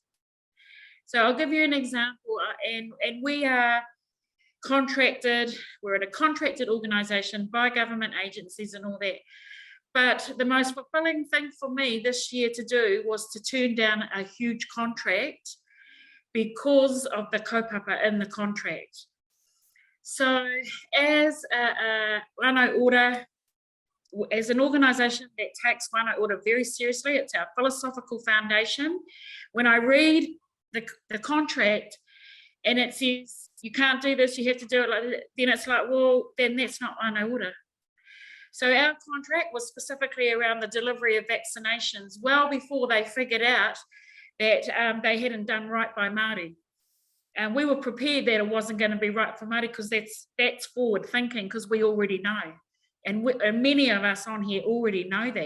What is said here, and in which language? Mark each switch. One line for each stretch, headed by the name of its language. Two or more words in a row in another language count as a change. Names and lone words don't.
English: So I'll give you an example, and we are contracted, we're in a contracted organisation by government agencies and all that. But the most fulfilling thing for me this year to do was to turn down a huge contract because of the kaupapa in the contract. So as a
Māori: whānau ora,
English: as an organisation that takes
Māori: whānau ora
English: very seriously, it's our philosophical foundation. When I read the contract and it says, you can't do this, you have to do it like that, then it's like, well, then that's not
Māori: whānau ora.
English: So our contract was specifically around the delivery of vaccinations well before they figured out that they hadn't done right by Māori. And we were prepared that it wasn't going to be right for Māori because that's forward thinking, because we already know. And many of us on here already know that.